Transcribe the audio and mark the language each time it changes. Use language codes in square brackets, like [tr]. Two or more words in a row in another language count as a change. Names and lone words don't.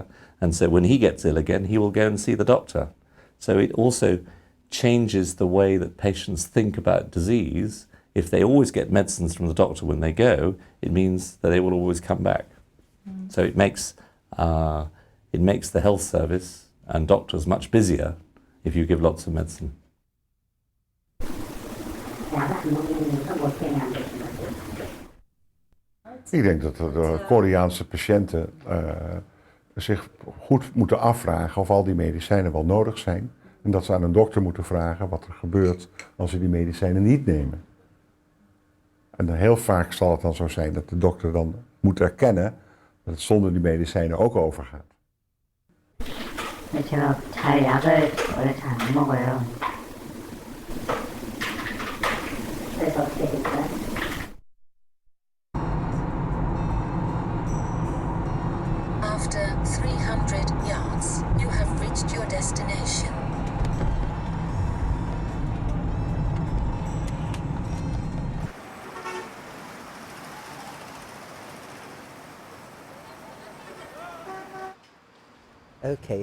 [en] And so when he gets ill again, he will go and see the doctor. So it also changes the way that patients think about disease. If they always get medicines from the doctor when they go, it means that they will always come back. So it makes the health service and doctors much busier if you give lots of medicine. [nl] Ik denk dat de Koreaanse patiënten zich goed moeten afvragen of al die medicijnen wel nodig zijn. En dat ze aan een dokter moeten vragen wat er gebeurt als ze die medicijnen niet nemen. En heel vaak zal het dan zo zijn dat de dokter dan moet erkennen dat het zonder die medicijnen ook overgaat. [ko] 제가 잘 약을 원래 잘 안 먹어요. 그래서 어떻게 될까요? [en] After 300 yards, you have reached your destination. Okay.